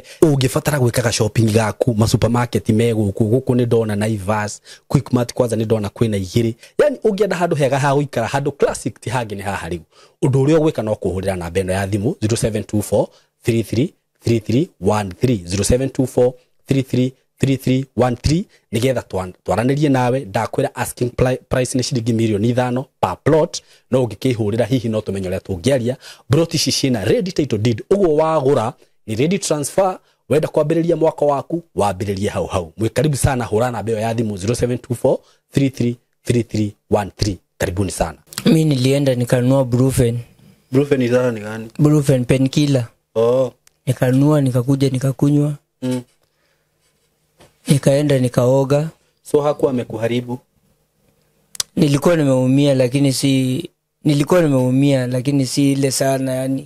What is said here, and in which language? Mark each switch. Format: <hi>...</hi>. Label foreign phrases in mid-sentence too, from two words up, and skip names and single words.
<ki>Ungifatara gwikaga shopping gaku ma supermarket me guku ni ndona Naivas, Quickmart kwanza ni ndona kwina igiri. Yani ungienda handu hega ha guikara handu classic ti hangi ni haha riu. Undu uria gwika no kuhurira na bendo ya thimu 0724 33 3313 0724 3313 nigetha twaranirie nawe. Ndakwira</ki> <en>asking price</en> <ki>ni ciringi milioni 5</ki> <en>per plot.</en> <ki>No ungikihurira hihi no tumenye uria tungiaria. Broti ici cina</ki> <en>ready title deed.</en> <ki>Uguo wagura ni</ki> <en>ready transfer.</en> <ki>Wenda kwambiriria mwaka waku wambiririe hau. Mwikaribu sana, hura na beo ya thimu 0724 333313.</ki> <sw>Karibuni sana. Mimi nilienda nikanunua Brufen. Brufen ni gani? Brufen painkiller. Oh. Nikanunua, nikakuja nikakunywa. Nikaenda nikaoga. So hakuwa amekuharibu? Nilikuwa nimeumia lakini si ile sana yani.</sw>